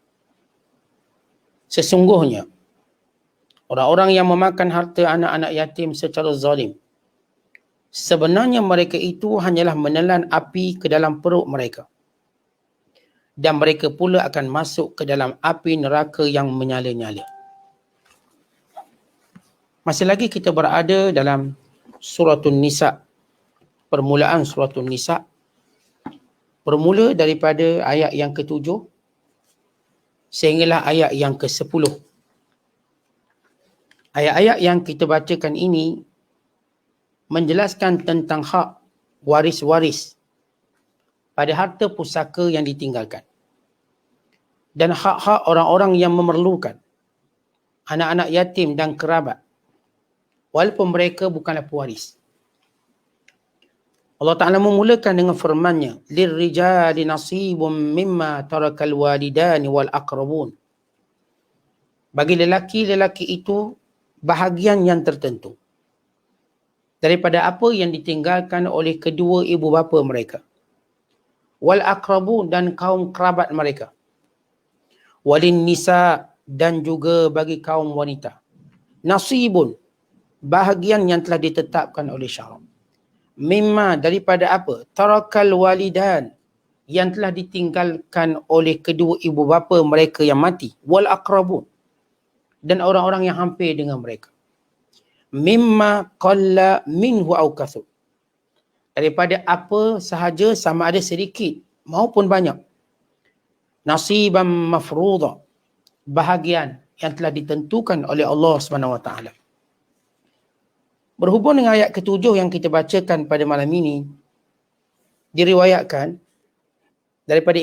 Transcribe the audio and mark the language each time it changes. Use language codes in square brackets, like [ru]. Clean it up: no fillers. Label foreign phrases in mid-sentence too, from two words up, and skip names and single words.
[ms] Sesungguhnya, orang-orang yang memakan harta anak-anak yatim secara zalim, sebenarnya mereka itu hanyalah menelan api ke dalam perut mereka. Dan mereka pula akan masuk ke dalam api neraka yang menyala-nyala. Masih lagi kita berada dalam Suratul Nisa. Permulaan Suratul Nisa. Bermula daripada ayat yang ke-7 sehinggalah ayat yang ke-10. Ayat-ayat yang kita bacakan ini menjelaskan tentang hak waris-waris pada harta pusaka yang ditinggalkan. Dan hak-hak orang-orang yang memerlukan, anak-anak yatim dan kerabat, walaupun mereka bukanlah pewaris. Allah Ta'ala memulakan dengan firman-Nya, [ar] لِلرِّجَالِ نَصِيبٌ مِمَّا تَرَكَ الْوَالِدَانِ وَالْأَقْرَبُونَ. [ms] Bagi lelaki-lelaki itu bahagian yang tertentu daripada apa yang ditinggalkan oleh kedua ibu bapa mereka, [ar] وَالْأَقْرَبُونَ [ms] dan kaum kerabat mereka, [ar] وَلِلنِّسَاءِ [ms] dan juga bagi kaum wanita, nasibun bahagian yang telah ditetapkan oleh syarak, mimma daripada apa, [ar] تَرَكَ الْوَالِدَانِ [ms] yang telah ditinggalkan oleh kedua ibu bapa mereka yang mati, [ar] وَالْأَقْرَبُونَ [ms] dan orang-orang yang hampir dengan mereka, [ar] مِمَّا قَلَّ مِنْهُ أَوْ كَثُرَ [ms] daripada apa sahaja sama ada sedikit maupun banyak. [ar] نَصِيبًا مَفْرُوضًا, [ms] bahagian yang telah ditentukan oleh Allah SWT. Berhubung dengan ayat ke-7 yang kita bacakan pada malam ini, diriwayatkan daripada